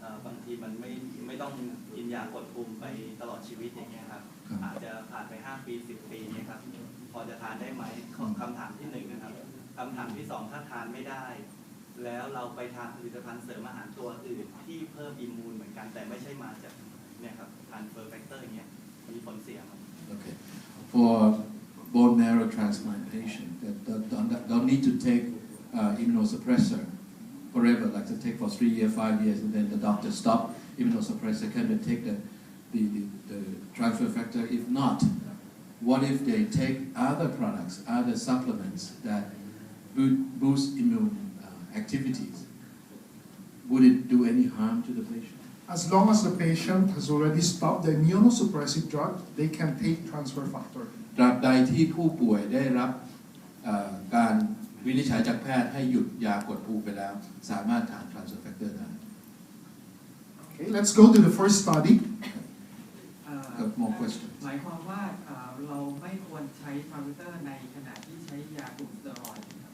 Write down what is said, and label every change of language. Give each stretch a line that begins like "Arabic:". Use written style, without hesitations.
Thai: บางทีมันไม่ต้องกินยากดภูมิไปตลอดชีวิตอย่างเงี้ยครับอาจจะผ่านไป5 ปี10 ปีเนี่ยครับพอจะทานได้ไหมคำถามที่1นะครับคำถามที่2ถ้าทานไม่ได้แล้วเราไปทานผลิตภัณฑ์เสริมอาหารตัวอื่นที่เพิ่มอิมมูนเหมือนกันแต่ไม่ใช่มาจากเนี่ยครับทานเฟอร์แฟกเตอร์เนี่ยมีผลเสียไหม
English: Okay. For bone marrow transplantation, don't need to take immunosuppressor forever, like to take for 3 years, 5 years, and then the doctor stop immunosuppressor. Can they take the transfer factor? If not, what if they take other products, other supplements that boost immune activities? Would it do any harm to the patient? As long as the patient has already stopped the immunosuppressive drug, they can take transfer factor.
Thai: ตราบใดที่ผู้ป่วยได้รับการวินิจฉัยจากแพทย์ให้หยุดยากดภูมิไปแล้วสามารถทาน transfer factor ได้
English: Okay, let's go to the first study. Got more questions.
Thai: หมายความว่าเราไม่ควรใช้ทรานสเฟอร์ในขณะที่ใช้ยากลุ่มสเตียรอยด์